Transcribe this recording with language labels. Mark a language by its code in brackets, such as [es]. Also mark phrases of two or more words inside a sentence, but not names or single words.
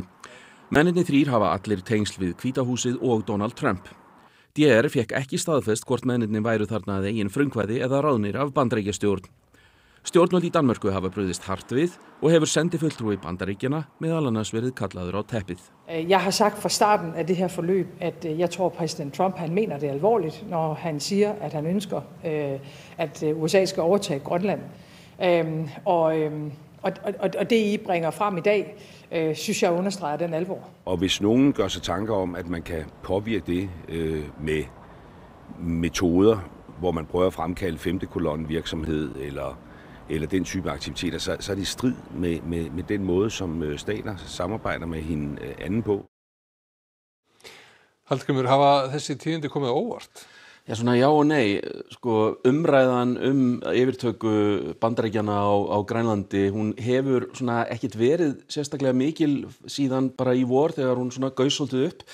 [is] Mennirnir 3 hafa allir tengsl við Hvíta húsið og Donald Trump. DR fékk ekki staðfest hvort mennirnir væru þarna að eigin frumkvæði eða ráðnir af Bandaríkjastjórn. Stjórnvöld í Danmörku hafa brugðist hart við og hefur sendifulltrúi Bandaríkjanna meðal annars verið kallaður á teppið. [da] Jeg har sagt fra starten af det her forløb, at jeg tror præsident Trump han mener det alvorligt, når han siger, at han ønsker, at USA skal overtage Grønland. Og det I bringer frem i dag, synes jeg understreger den alvor. Og hvis nogen gør sig tanker om, at man kan påvirke det med metoder, hvor man prøver at fremkalde 5. kolonne virksomhed eller den type aktiviteter, så er det i strid med den måde, som stater samarbejder med hinanden på. [is] Hallgrímur, hafa þessi tíðindi komið á óvart? Já, svona já og nei. Umræðan yfirtöku Bandaríkjanna á Grænlandi, hún hefur svona ekkert verið sérstaklega mikil síðan bara í vor þegar hún svona gaus svolítið upp.